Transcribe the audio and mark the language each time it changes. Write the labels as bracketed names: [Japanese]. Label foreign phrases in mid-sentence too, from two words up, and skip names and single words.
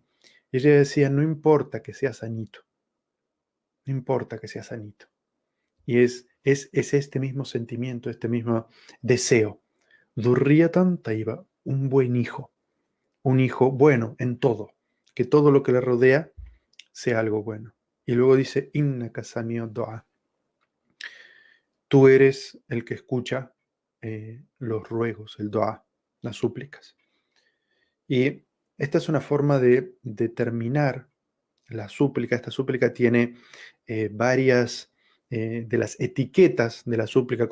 [Spanish] Y ella decía, no importa que sea sanito, no importa que sea sanito. Y es este mismo sentimiento, este mismo deseo. [Arabic] ذرية طيبة, [Spanish] un buen hijo, un hijo bueno en todo, que todo lo que le rodea sea algo bueno. Y luego dice, [Arabic] إنك سميع الدعاء. [Spanish] Tú eres el que escucha los ruegos, el dua, las súplicas. Y esta es una forma de determinar la súplica. Esta súplica tiene varias de las etiquetas de la súplica.